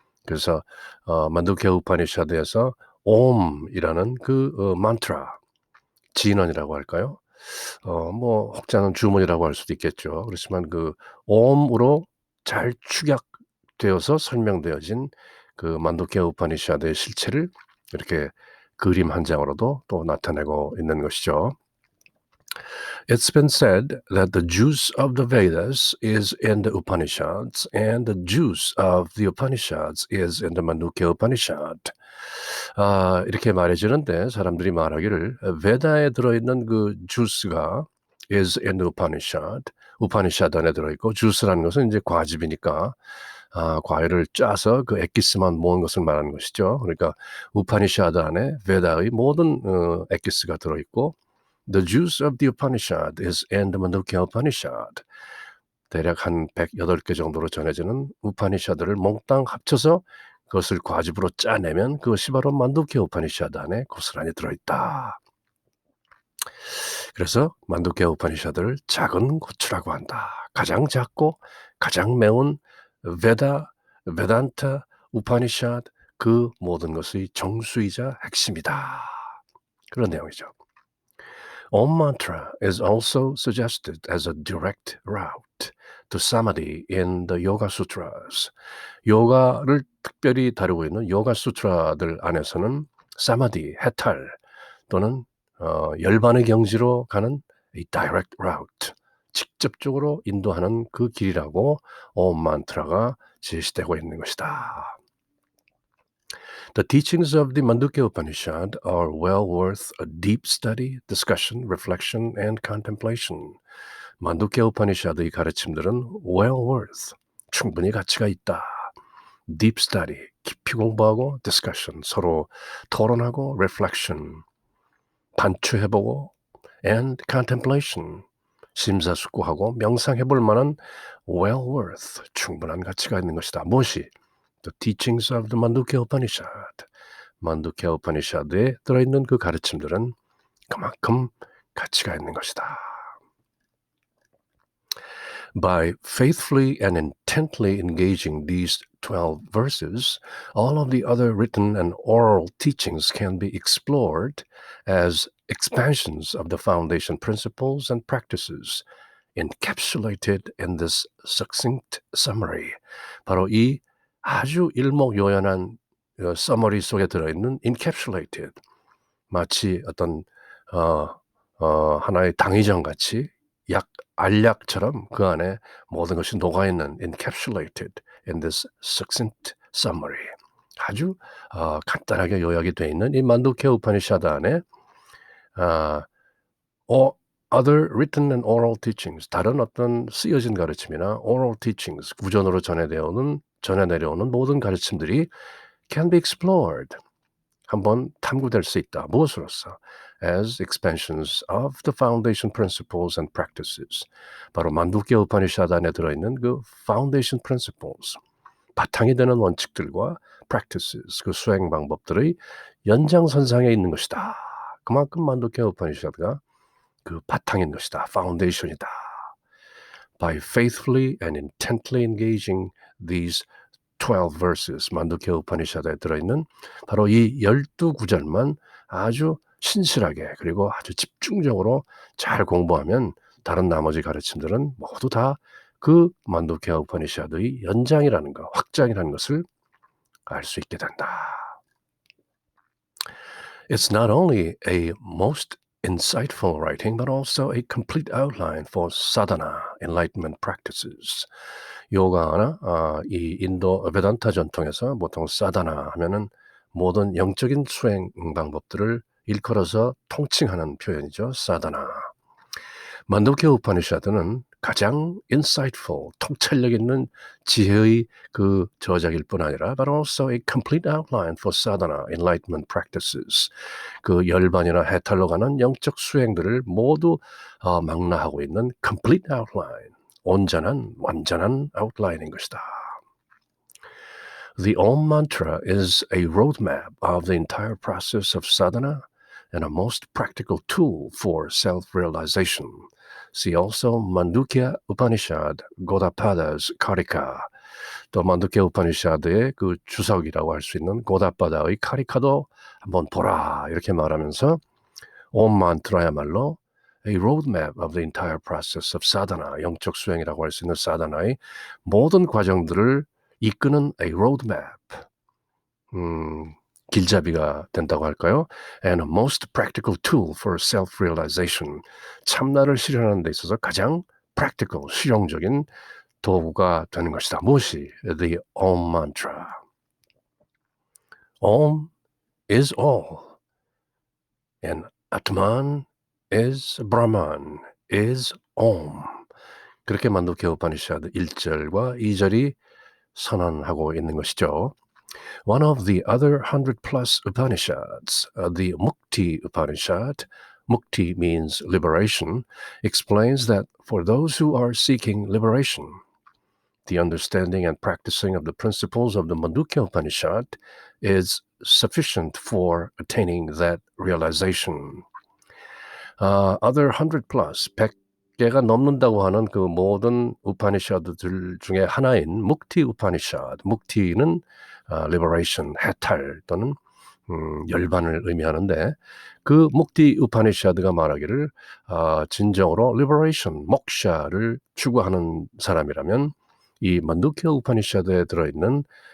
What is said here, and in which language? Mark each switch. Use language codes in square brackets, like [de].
[ko] 그래서 만두키아 우파니샤드에서 옴이라는 그 만트라, 진언이라고 할까요? 뭐 혹자는 주문이라고 할 수도 있겠죠. 그렇지만 그 옴으로 잘 축약되어서 설명되어진 그 만두키아 우파니샤드의 실체를 이렇게 그림 한 장으로도 또 나타내고 있는 것이죠. [en] It's been said that the juice of the Vedas is in the Upanishads and the juice of the Upanishads is in the Mandukya Upanishad. [ko] 이렇게 말해주는데 사람들이 말하기를 베다에 들어있는 그 주스가 [en] is in the Upanishad, [ko] 우파니샤드 안에 들어있고 주스라는 것은 이제 과즙이니까 과일을 짜서 그 엑기스만 모은 것을 말하는 것이죠. 그러니까 우파니샤드 안에 베다의 모든 엑기스가 들어있고 [en] The juice of the Upanishad is in the Mandukya Upanishad. [ko] 대략 한 108개 정도로 전해지는 우파니샤드를 몽땅 합쳐서 그것을 과즙으로 짜내면 그것이 바로 만두키아 우파니샤드 안에 고스란히 들어있다. 그래서 만두키아 우파니샤드를 작은 고추라고 한다. 가장 작고 가장 매운 베단타, 우파니샤드, 그 모든 것의 정수이자 핵심이다. 그런 내용이죠. [en] Om Mantra is also suggested as a direct route to samadhi in the Yoga Sutras. [ko] 요가를 특별히 다루고 있는 요가 수트라들 안에서는 사마디, 해탈 또는 열반의 경지로 가는 이 [en] direct route, [ko] 직접적으로 인도하는 그 길이라고 옴 만트라가 제시되고 있는 것이다. [en] The teachings of the Mandukya Upanishad are well worth a deep study, discussion, reflection, and contemplation. [ko] 만두케 우파니샤드의 가르침들은 [en] well worth, [ko] 충분히 가치가 있다. [en] deep study, [ko] 깊이 공부하고 [en] discussion, [ko] 서로 토론하고 [en] reflection, [ko] 반추해보고 [en] and contemplation, [ko] 심사숙고하고 명상해볼 만한 [en] well worth, [ko] 충분한 가치가 있는 것이다. 무엇이? [en] The teachings of the Mandukya Upanishad. [ko] 만두케 우파니샤드에 들어있는 그 가르침들은 그만큼 가치가 있는 것이다. [en] By faithfully and intently engaging these 12 verses, all of the other written and oral teachings can be explored as expansions of the foundation principles and practices encapsulated in this succinct summary. [ko] 바로 이 아주 일목요연한 서머리 속에 들어있는 [en] encapsulated, [ko] 마치 어떤 하나의 당위정같이 알약처럼 그 안에 모든 것이 녹아있는 [en] encapsulated in this succinct summary. [ko] 아주 간단하게 요약이 되어 있는 이 만두케 우파니샤드 안에 [en] other written and oral teachings, [ko] 다른 어떤 쓰여진 가르침이나 [en] oral teachings, [ko] 구전으로 전해 내려오는 모든 가르침들이 [en] can be explored, [ko] 한번 탐구될 수 있다. 무엇으로서? [en] As expansions of the foundation principles and practices. [ko] 바로 만두케 우파니샤드 안에 들어있는 그 [en] foundation principles, [ko] 바탕이 되는 원칙들과 [en] practices, [ko] 그 수행 방법들의 연장선상에 있는 것이다. 그만큼 만두케 우파니샤드가 그 바탕인 것이다. foundation이다. [en] By faithfully and intently engaging these 12 verses, [ko] 만두케 우파니샤드에 들어있는 바로 이 12구절만 아주 신실하게 그리고 아주 집중적으로 잘 공부하면 다른 나머지 가르침들은 모두 다 그 만두케 우파니샤드의 연장이라는 것, 확장이라는 것을 알 수 있게 된다. [en] It's not only a most insightful writing, but also a complete outline for sadhana, enlightenment practices. [ko] 요가나 이 인도 베단타 전통에서 보통 사다나 하면은 모든 영적인 수행 방법들을 일컬어서 통칭하는 표현이죠. 사다나. 만두케 우파니샤드는 가장 [en] insightful, [ko] 통찰력 있는 지혜의 그 저작일 뿐 아니라 [en] but also a complete outline for sadhana, enlightenment practices. [ko] 그 열반이나 해탈로 가는 영적 수행들을 모두 망라하고 있는 [en] complete outline, [ko] 온전한, 완전한 아웃라인인 것이다. [en] The Om mantra is a roadmap of the entire process of sadhana and a most practical tool for self-realization. See also Mandukya Upanishad, Gaudapada's Karika. [ko] 또 만두케 우파니샤드의 그 주석이라고 할 수 있는 고다파다의 카리카도 한번 보라 이렇게 말하면서 옴 만트라야말로 [en] a roadmap of the entire process of sadhana, [ko] 영적 수행이라고 할 수 있는 사다나의 모든 과정들을 이끄는 [en] a roadmap, [ko] 길잡이가 된다고 할까요? [en] And a most practical tool for self-realization, [ko] 참나를 실현하는 데 있어서 가장 [en] practical, [ko] 실용적인 도구가 되는 것이다. 무엇이? [en] The Om mantra. Om is all, and Atman is Brahman, is Om. [ko] 그렇게 만두케 우파니샤드 1절과 2절이 선언하고 있는 것이죠. [en] One of the other 100 plus Upanishads, the Mukti Upanishad, Mukti means liberation, explains that for those who are seeking liberation, the understanding and practicing of the principles of the Mandukya Upanishad is sufficient for attaining that realization. Other 100 plus, [ko] 100개가 넘는다고 하는 그 모든 우파니샤드들 중에 하나인 묵티 우파니샤드, 묵티는 liberation, 해탈 또는 열반을 의미하는데 그 묵티 우파니샤드가 말하기를 진정으로 liberation, 목샤를 추구하는 사람이라면 이 만두케 우파니샤드에 들어있는